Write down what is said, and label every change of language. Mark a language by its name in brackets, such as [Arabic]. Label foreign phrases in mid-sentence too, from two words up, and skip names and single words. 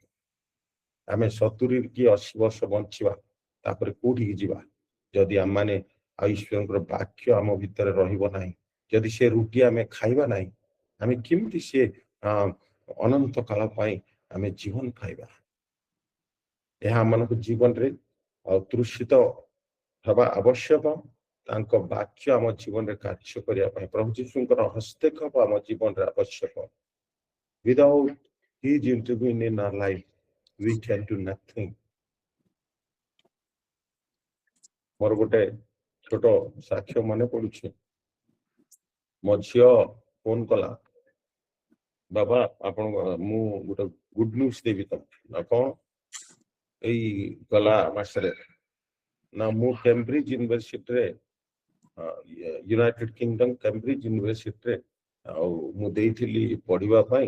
[Odia] ଆମେ 70 କି 80 ବର୍ଷ ବଞ୍ଚିବା, ତାପରେ କୋଉଠିକି ଯିବା ଯଦି ଆମମାନେ ଈଶ୍ୱରଙ୍କର ବାକ୍ୟ ଆମ ଭିତରେ ରହିବ ନାହିଁ, ଯଦି ସେ ରୁଟି ଆମେ ଖାଇବା ନାହିଁ, ଆମେ କେମିତି ସେ ଅନନ୍ତ କାଳ ପାଇଁ ଆମେ ଜୀବନ ପାଇବା? ଏହା ଆମମାନଙ୍କ ଜୀବନରେ ତୃଷିତ ହେବା ଆବଶ୍ୟକ। ତାଙ୍କ ବାକ୍ୟ ଆମ ଜୀବନରେ କାର୍ଯ୍ୟ କରିବା ପାଇଁ ପ୍ରଭୁ ଯୀଶୁଙ୍କର ହସ୍ତକ୍ଷେପ ଆମ ଜୀବନରେ ଆବଶ୍ୟକ। [English] Without his intervening in our life, we can do nothing. [Odia] ମୋର ଗୋଟେ ଛୋଟ ସାକ୍ଷ୍ୟ ମନେ ପଡୁଛି। ମୋ ଝିଅ ଫୋନ କଲା, ବାବା ଆପଣ ମୁଁ ଗୋଟେ [English] good news [Odia] ଦେବି ତମକୁ। କଣ? ଏଇ ଗଲା ମାସରେ ନା ମୁଁ କେମ୍ବ୍ରିଜ ୟୁନିଭରସିଟିରେ, ୟୁନାଇଟେଡ କିଙ୍ଗଡମ କେମ୍ବ୍ରିଜ ୟୁନିଭରସିଟିରେ ଆଉ ମୁଁ ଦେଇଥିଲି ପଢିବା ପାଇଁ।